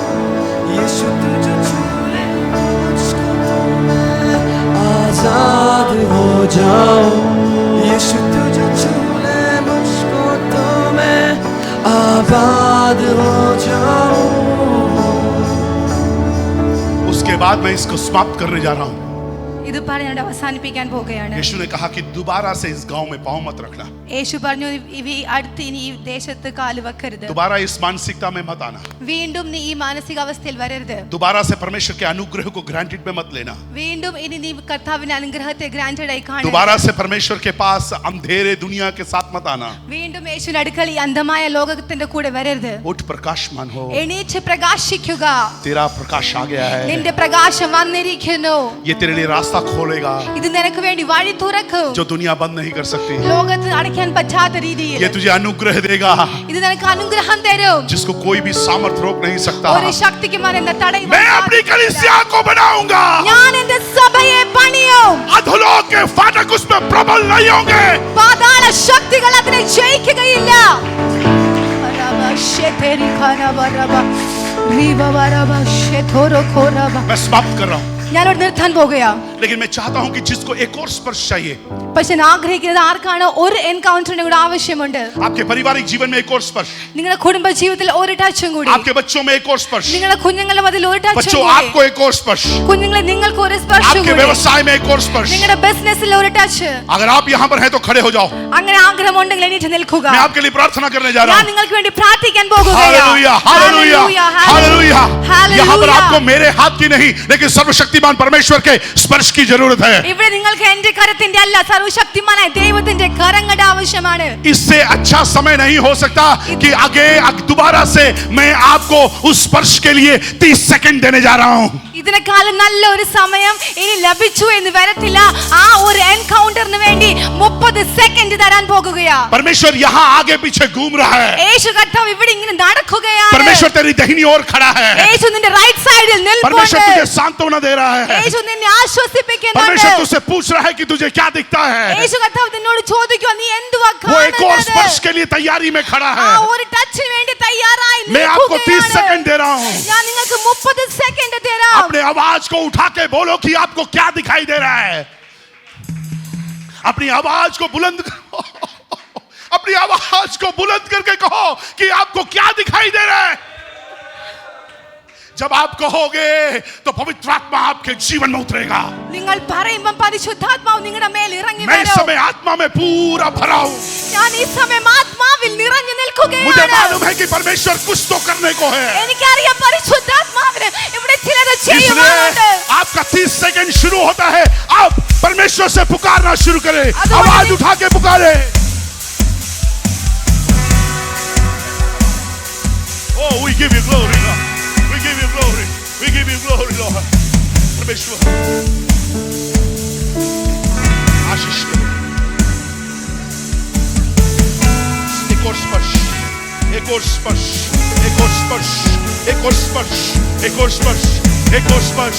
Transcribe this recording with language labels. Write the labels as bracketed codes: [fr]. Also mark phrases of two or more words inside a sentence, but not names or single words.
[hi] यीशु तू जो छू ले मुझको तो मैं आजाद हो जाऊं यीशु तुझे छू ले मुझको तो मैं आबाद हो जाऊं। उसके बाद मैं इसको समाप्त करने जा रहा हूं। [ml] ഇത് പറഞ്ഞുകൊണ്ട് അവസാനിപ്പിക്കാൻ പോകുകയാണ്. [hi] यीशु ने कहा कि दोबारा से इस गांव में पांव मत रखना, [ml] യേശു പറഞ്ഞു ഈ അടുത്ത് ഇനി ഈ ദേശത്ത് കാല് വെക്കരുത്. [hi] दोबारा इस मानसिकता में मत आना, [ml] വീണ്ടും നീ ഈ മാനസികാവസ്ഥയിൽ വരരുത്. [hi] दोबारा से परमेश्वर के अनुग्रह को ग्रांटेड में मत लेना, [ml] വീണ്ടും ഇനി നീ കർത്താവിന്റെ അനുഗ്രഹത്തെ ഗ്രാന്റഡ് ആയി കാണരുത്. [hi] दोबारा से परमेश्वर के पास अंधेरे दुनिया के साथ मत आना। [ml] വീണ്ടും യേശുവിന്റെ അടുക്കൽ ഈ അന്ധമായ ലോകത്തിന്റെ കൂടെ വരരുത്. [hi] उठ प्रकाशमान हो, [ml] എണീച്ച് പ്രകാശിക്കുക. [hi] तेरा प्रकाश आ गया है, [ml] നിന്റെ പ്രകാശം വന്നിരിക്കുന്നു. [hi] ये तेरे लिए रास्ता खोलेगा [ml] ഇത് നിനക്ക് വേണ്ടി വഴി തുറക്കും. [hi] जो दुनिया बंद नहीं कर सकती। [ml] ലോകത്ത് അടയ്ക്കാൻ പറ്റാത്ത രീതിയിൽ [hi] ये तुझे अनुग्रह देगा [ml] ഇത് നിനക്ക് അനുഗ്രഹം തരും. [hi] जिसको कोई भी सामर्थ रोक नहीं सकता। [ml] ഒരു ശക്തിക്കും അതിനെ തടയാൻ [hi] मैं अपनी कलीसिया को बनाऊंगा, [ml] ഞാൻ എന്റെ സഭയെ പണിയും. [hi] अधोलोक के फाटक उसमें प्रबल नहीं होंगे। [ml] പാതാള ശക്തികൾ അതിനെ ജയിക്കുകയില്ല. വരബ ശേതരി ഖനവരബ റിവവരബ ശേതോരോ ഖോരബ. [hi] मैं समाप्त कर रहा हूं, [ml] ഞാൻ ഇവിടെ നിർത്താൻ പോകുകയാ. [hi] लेकिन मैं चाहता हूं कि जिसको एक और स्पर्श चाहिए, [ml] പക്ഷെ ഞാൻ ആഗ്രഹിക്കുന്നത് ആർക്കാണ് ഒരു എൻകൗണ്ടറിന് കൂടെ ആവശ്യമുണ്ട്. [hi] आपके पारिवारिक जीवन में एक और स्पर्श, [ml] നിങ്ങളുടെ കുടുംബ ജീവിതത്തിൽ ഒരു ടച്ചും കൂടി, [hi] आपके बच्चों में एक और स्पर्श, [ml] നിങ്ങളുടെ കുഞ്ഞുങ്ങളുടെ മതിൽ ഒരു ടച്ചും [hi] बच्चों [ml] കൂടി, [hi] आपको एक और स्पर्श, [ml] കുഞ്ഞുങ്ങളെ നിങ്ങൾക്ക് ഒരു സ്പർശം [hi] आपके [ml] കൂടി, [hi] व्यवसाय में एक और स्पर्श। [ml] നിങ്ങളുടെ ബിസിനസ്സിൽ ഒരു ടച്ച്. [hi] अगर आप यहाँ पर हैं तो खड़े हो जाओ, [ml] അങ്ങനെ ആഗ്രഹമുണ്ടെങ്കിൽ എണീറ്റ് നിൽക്കുക. [hi] मैं आपके लिए प्रार्थना करने जा रहा [ml] ഞാൻ [hi] हूँ। [ml] നിങ്ങൾക്ക് വേണ്ടി പ്രാർത്ഥിക്കാൻ പോകുകയാണ്. [hi] हालेलुया, हालेलुया, हालेलुया। यहाँ पर आपको मेरे हाथ की नहीं लेकिन सर्वशक्तिमान परमेश्वर के स्पर्श की जरूरत है। [ml] ഇവിടെ നിങ്ങൾക്ക് എന്റെ കരത്തിന്റെ അല്ല സർവശക്തിമാനായ ദൈവത്തിന്റെ കരങ്ങളുടെ ആവശ്യമാണ്. [hi] इससे अच्छा समय नहीं हो सकता कि आगे दोबारा से मैं आपको उस स्पर्श के लिए 30 सेकंड देने जा रहा हूं। [ml] ഇതിനേക്കാളും നല്ല ഒരു സമയം ഇനി ലഭിച്ചു എന്ന് വരത്തില്ല. ആ ഒരു എൻകൗണ്ടറിന് വേണ്ടി 30 സെക്കൻഡ് തരാൻ പോകുകയാ. [hi] परमेश्वर यहाँ आगे पीछे घूम रहा है, [ml] യേശു കർത്താവ് ഇവിടെ ഇങ്ങനെ നടക്കുകയാണ്. [hi] परमेश्वर तेरी दाहिनी ओर खड़ा है, [ml] യേശു നിന്റെ റൈറ്റ് സൈഡിൽ [hi] परमेश्वर [ml] നിൽപ്പുണ്ട്. [hi] तुझे सांत्वना दे रहा है, [ml] യേശു നിന്നെ ആശ്വസിപ്പിക്കുന്നുണ്ട്. [hi] परमेश्वर तुझसे पूछ रहा है कि तुझे क्या दिखता है। [ml] യേശു കർത്താവ് നിന്നോട് ചോദിക്കുക നീ എന്തുവാ [hi] वो एक और स्पर्श [ml] കാണുന്നത്? [hi] के लिए तैयारी में खड़ा [ml] ആ [hi] है। [ml] ഒരു ടച്ചിന് വേണ്ടി തയ്യാറായി [hi] मैं आपको 30 सेकंड [ml] നിൽക്കുകയാണ്. [hi] दे रहा हूं। [ml] ഞാൻ നിങ്ങൾക്ക് 30 സെക്കൻഡ് തരാം. [hi] अपने आवाज को उठा के बोलो कि आपको क्या दिखाई दे रहा है। अपनी आवाज को बुलंद करो, अपनी आवाज को बुलंद करके कहो कि आपको क्या दिखाई दे रहा है। जब आप कहोगे तो पवित्र आत्मा आपके जीवन में उतरेगा। [ml] നിങ്ങൾ പറയുമ്പോൾ പരിശുദ്ധാത്മാവ് നിങ്ങളുടെ മേൽ ഇറങ്ങി [hi] मैं इस [ml] വരും. [hi] समय आत्मा में पूरा भरा हूं। [ml] ഞാൻ ഈ സമയം ആത്മാവിൽ നിറഞ്ഞു [hi] मुझे [ml] നിൽക്കുകയാണ്. [hi] मालूम है कि परमेश्वर कुछ तो करने को है, [ml] എനിക്കറിയാം പരിശുദ്ധാത്മാവിന് ഇവിടെ ചിലത് [hi] इसलिए [ml] ചെയ്യുവാനുണ്ട്. [hi] आपका 30 सेकंड शुरू होता है। आप परमेश्वर से पुकारना शुरू करें, अदरवाइज- आवाज उठा के पुकारे। [en] Oh, we give you glory, Lord. We give you glory. We give you glory, Lord. [hi] परमेश्वर आशीष करो। एक और स्पर्श, एक और स्पर्श, एक और स्पर्श, एक और स्पर्श, एक और स्पर्श, एक और स्पर्श।